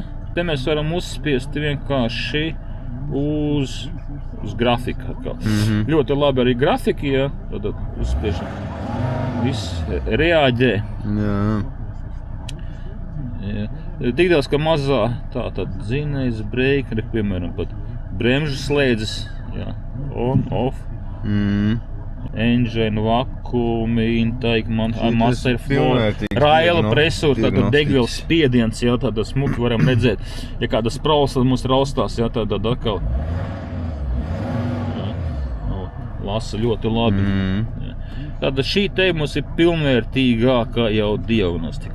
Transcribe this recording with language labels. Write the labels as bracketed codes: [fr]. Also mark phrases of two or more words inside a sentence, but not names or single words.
[lv] Te mēs varam uzspiest vienkārši uz grafika. Ļoti labi arī grafiki, jā, tad uzspiežam. Viss reaģē. Jā. Tik daudz, ka mazā tātad zinējs, breakeri, piemēram, pat bremžu slēdzes, jā, [en] on, off, engine, [lv] vakumi, [en] intake, master flow, [lv] raila presūra, tātad degvielas spiediens, jā, tātad smuki varam redzēt. Ja kāda sprausla mums raustās, jā, tātad atkal lasa ļoti labi. Tātad šī te mums ir pilnvērtīgākā jau diagnostika.